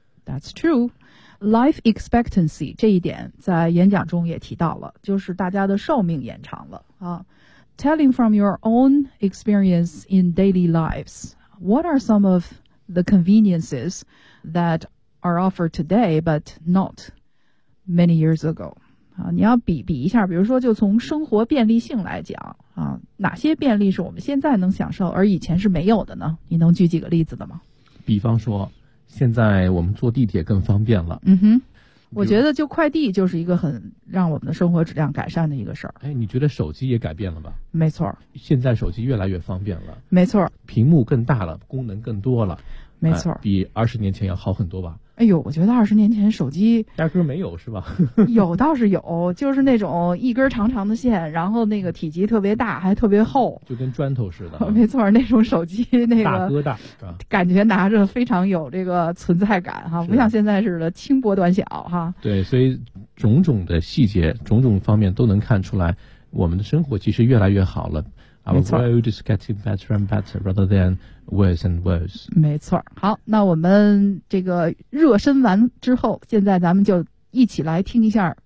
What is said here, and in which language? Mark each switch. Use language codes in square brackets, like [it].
[en] That's true. Life expectancy, [zh] 这一点在演讲中也提到了，就是大家的寿命延长了啊。 [en] Telling from your own experience in daily lives, what are some of the conveniences that are offered today but not many years ago? [zh] 啊，你要比一下，比如说就从生活便利性来讲啊，哪些便利是我们现在能享受而以前是没有的呢？你能举几个例子的吗？比方说，现在我们坐地铁更方便了。嗯哼。我觉得就快递就是一个很让我们的生活质量改善的一个事儿。哎，你觉得手机也改变了吧？没错，现在手机越来越方便了。没错，屏幕更大了，功能更多了。没错，比20年前要好很多吧？哎呦，我觉得20年前手机压根没有，是吧？有倒是有，就是那种一根长长的线，然后那个体积特别大，还特别厚，就跟砖头似的。没错，那种手机那个大哥大，感觉拿着非常有这个存在感哈，不像现在似的轻薄短小哈。对，所以种种的细节、种种方面都能看出来，我们的生活其实越来越好了。 [en] Our world is getting better and better rather than worse and worse. [zh] 没错。好，那我们这个热身完之后，现在咱们就一起来听一下